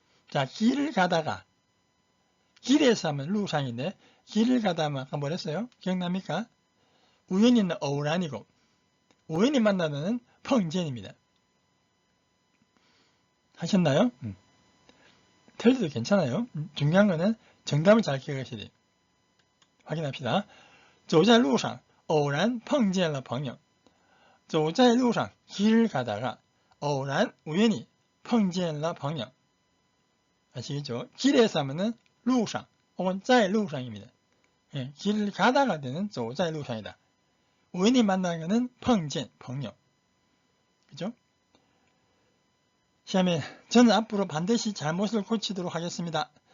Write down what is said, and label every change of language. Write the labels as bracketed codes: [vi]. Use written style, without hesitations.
[ko] 자, 길을 가다가 길에서 하면 루상인데 길을 가다 하면 아까 뭐랬어요? 기억납니까? 우연히는 어우란이고 우연히 만나는 펑젠입니다. 하셨나요? 틀려도 괜찮아요. 중요한 거는 정답을 잘 기억하셔야 돼요. 확인합시다. [zh] 走在路上偶然碰见了朋友走在路上 [ko] 길을 가다가 [zh] 偶然 [ko] 우연히 [zh] 碰见了朋友 [ko] 아시겠죠? 길에서 하면은 [zh] 路上 [ko] 혹은 [zh] 在路上 [ko] 입니다. 예, 길을 가다가 되는 [zh] 走在路上 [ko] 이다. 우연히 만나는 것은 [zh] 碰见朋友 [ko] 그죠? [zh] 下面 [ko] 저는 앞으로 반드시 잘못을 고치도록 하겠습니다.